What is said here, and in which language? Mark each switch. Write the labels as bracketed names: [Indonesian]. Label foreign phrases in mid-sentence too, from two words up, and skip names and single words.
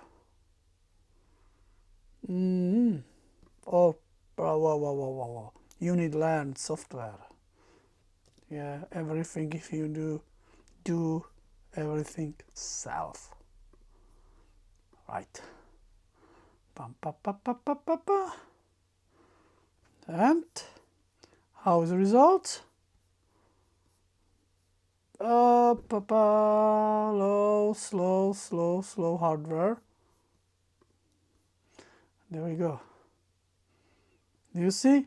[English] Oh, whoa. you need learn software. Yeah, everything if you do everything self. Right. Pam, pa, pa, pa, pa, pa, pa. And how is the result? Slow hardware. There we go. Do you see?